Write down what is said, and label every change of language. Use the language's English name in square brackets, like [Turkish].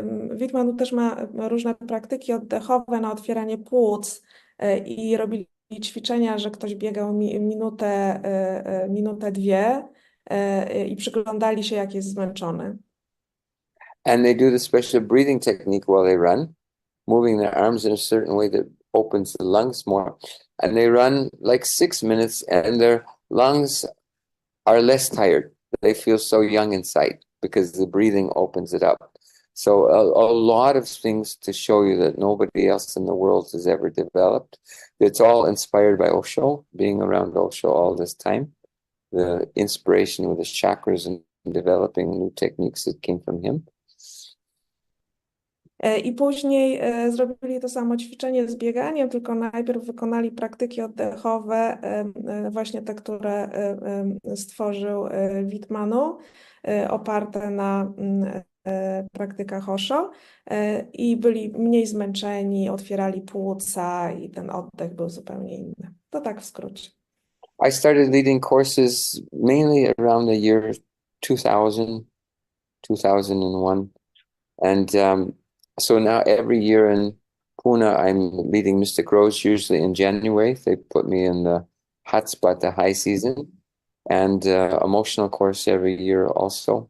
[Polish] Veet Mano też ma różne praktyki oddechowe na otwieranie płuc i robili ćwiczenia, że ktoś biegał minutę, 2 i przyglądali się, jak jest zmęczony. [English] And they do the special breathing technique while they run, moving their arms in a certain way that opens the lungs more. And they run like 6 minutes and their lungs are less tired. They feel so young inside because the breathing opens it up. So a lot of things to show you that nobody else in the world has ever developed. It's all inspired by Osho, being around Osho all this time. The inspiration with the chakras and developing new techniques that came from him. [Polish] I później zrobili to samo ćwiczenie z bieganiem, tylko najpierw wykonali praktyki oddechowe, właśnie te, które stworzył Veet Mano, oparte na praktykach Osho i byli mniej zmęczeni, otwierali płuca i ten oddech był zupełnie inny. To tak w skrócie. [English] I started leading courses mainly around the year 2000, 2001. And so now every year in Pune, I'm leading Mystic Rose, usually in January. They put me in the hot spot, the high season, and emotional course every year also.